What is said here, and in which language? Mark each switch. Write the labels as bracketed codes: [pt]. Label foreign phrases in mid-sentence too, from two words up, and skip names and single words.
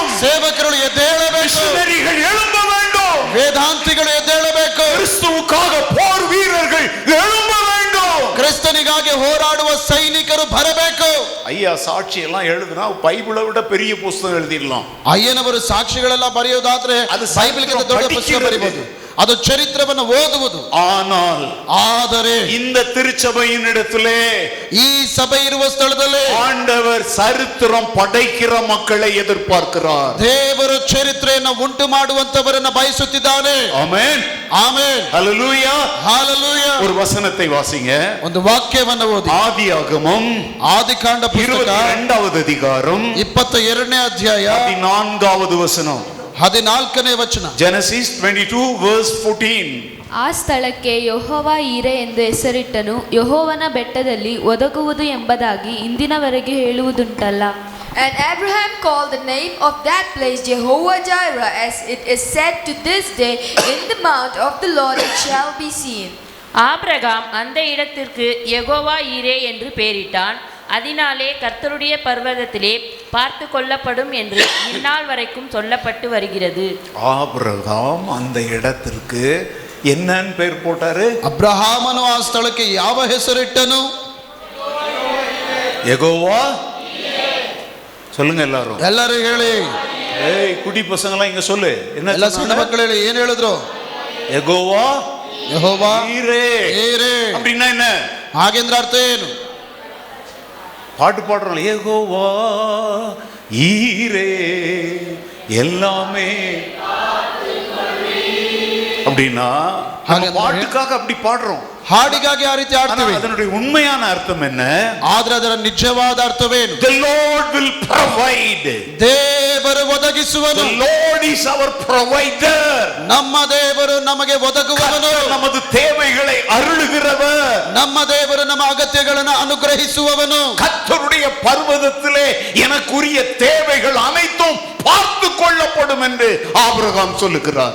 [kn] ಸೇವಕರು ಎದ್ದೇಳಬೇಕು, [ta] மிஷனரிகள் எழும்ப வேண்டும், [kn] ವೇದಾಂತಿಗಳು ಎದ್ದೇಳಬೇಕು, [ta] கிறிஸ்துவுக்காக போர் வீரர்கள் எழும்ப வேண்டும், [kn] ಕ್ರಿಸ್ತನಿಗಾಗಿ ಹೋರಾಡುವ ಸೈನಿಕರು ಬರಬೇಕು. [ta] ஐயா சாட்சி எல்லாம் எழுதுனா பைபிளை விட பெரிய புஸ்தகம் எழுதிடலாம். [kn] ಅಯ್ಯನವರು ಸಾಕ್ಷಿಗಳೆಲ್ಲ ಬರೆಯೋದಾದ್ರೆ ಅದು ಬೈಬಲ್ಗಿಂತ ದೊಡ್ಡ ಪುಸ್ತಕ ಬರೆಯಬಹುದು. ಅದು ಚರಿತ್ರೆಯನ್ನು ಓದುವುದು. ಆದರೆ [ta] இந்த திருச்சபையின் இடத்திலே, [kn] ಈ ಸಭೆ ಇರುವ ಸ್ಥಳದಲ್ಲಿ [ta] ஆண்டவர் சரித்திரம் படைக்கிற மக்களை எதிர்பார்க்கிறார். [kn] ದೇವರು ಚರಿತ್ರೆಯನ್ನು ಉಂಟು ಮಾಡುವಂತವರನ್ನ ಬಯಸುತ್ತಿದ್ದಾನೆ. ಆಮೆನ್, ಆಮೆನ್, [ta] ஹல்லேலூயா, ஹalleluya. ஒரு வசனத்தை வாசிங்க. [kn] ಒಂದು ವಾಕ್ಯವನ್ನು ಓದಿ. [ta] ஆதியாகமம் [kn] ಆದಿಕಾಂಡ ಪುಸ್ತಕ [ta] 22வது அதிகாரம் [kn] 22ನೇ ಅಧ್ಯಾಯ [ta] 14வது ವಚನ. [kn] 14ನೇ ವಚನ. [en] Genesis 22 verse 14. [kn] ಆ ಸ್ಥಳಕ್ಕೆ ಯೆಹೋವ ಈರೆ ಎಂದು ಹೆಸರಿಟ್ಟನು. ಯೆಹೋವನ ಬೆಟ್ಟದಲ್ಲಿ ಒದಗುವುದು ಎಂಬುದಾಗಿ ಇಂದಿನವರೆಗೆ ಹೇಳುವುದುಂಟಲ್ಲ. [en] And Abraham called the name of that place Jehovah Jireh, as it is said to this day, in the mount of the Lord it shall be seen. [ta] ஆபிரகாம் அந்த இடத்திற்கு யெகோவா ஈரே என்று பெயரிட்டான். அதனாலே கர்த்தருடைய பர்வதத்திலே பார்த்து கொள்ளப்படும் என்று இந்நாள் வரைக்கும் சொல்லப்பட்டு வருகிறது. ஆபிரகாம் அந்த இடத்திற்கு என்னன்னு பேர் போட்டாரு? [kn] ಅಬ್ರಹಾಮನು ಆ ಸ್ಥಳಕ್ಕೆ ಯಾವ ಹೆಸರಿಟ್ಟನು? [ta] யெகோவா. சொல்லுங்க எல்லாரும், [kn] ಎಲ್ಲರೂ ಹೇಳಿ. [ta] ஏய் குடி பசங்க எல்லாம் இங்க சொல்லு. என்ன [kn] ಎಲ್ಲ ಸಣ್ಣ ಮಕ್ಕಳು ಹೇಳಿ, ಏನ್ ಹೇಳಿದ್ರು? [ta] யெகோவா [kn] ಯೆಹೋವಾ [ta] ஈரே. [kn] ಈರೆ [ta] அப்படின்னா என்ன? [kn] ಹಾಗೆಂದ್ರೆ ಅರ್ಥ ಏನು? [ta] பாட்டு பாடுறோம், யெகோவா ஈரே எல்லாமே அப்படின்னா பாட்டுக்காக அப்படி பாடுறோம், [kn] ಹಾಡಿಗಾಗಿ ಆ ರೀತಿ ಆಡ್ತೀವಿ. [ta] அதனுடைய உண்மையான அர்த்தம் என்ன? [kn] ಆದ್ರೆ ಅದರ ನಿಜವಾದ ಅರ್ಥವೇನು? [en] The Lord will provide. [kn] ದೇವರು ಒದಗಿಸುವನು. [en] The Lord is our provider. [kn] ನಮ್ಮ ದೇವರು ನಮಗೆ ಒದಗುವವನು. [ta] நமது தேவைகளை அருளுகிறவர். [kn] ನಮ್ಮ ದೇವರು ನಮ್ಮ ಅಗತ್ಯಗಳನ್ನು ಅನುಗ್ರಹಿಸುವವನು. [ta] கர்த்தருடைய பர்வதத்திலே எனக்குரிய தேவைகள் அனைத்தும் பார்த்து கொள்ளப்படும் என்று ஆபிரகாம் சொல்லுகிறார்.